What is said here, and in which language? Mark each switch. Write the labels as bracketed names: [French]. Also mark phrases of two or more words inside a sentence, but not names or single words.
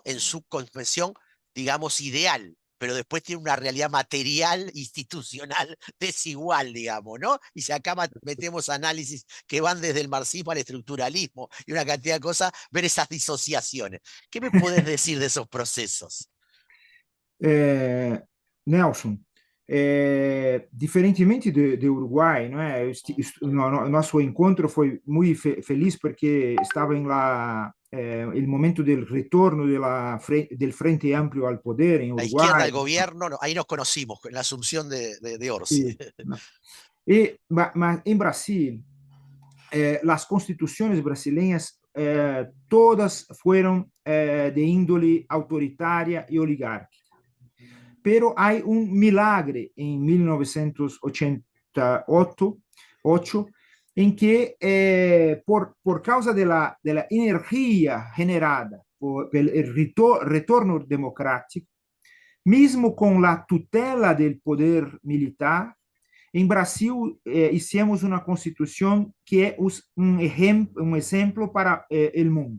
[Spanish] En su concepción, digamos, ideal, pero después tiene una realidad material, institucional, desigual, digamos, ¿no? Y si acá metemos análisis que van desde el marxismo al estructuralismo y una cantidad de cosas, ver esas disociaciones. ¿Qué me puedes decir de esos procesos? [Portuguese] É, Nelson, diferentemente do Uruguai, não é? Nosso encontro foi muito feliz porque estava em lá o momento do retorno [Spanish] del Frente Amplio al poder [Portuguese] em [Spanish] La izquierda, [Portuguese] Uruguai. [Spanish] el gobierno, no, ahí nos conocimos, en la asunción de Orsi. Sí, ¿no? [Portuguese] Mas em Brasil, as constituições brasileiras todas foram de índole autoritária e oligárquica. [Spanish] Pero hay un milagre en 1988 en que por causa de la energía generada por el retorno democrático, mismo con la tutela del poder militar, en Brasil hicimos una constitución que es un ejemplo para el mundo.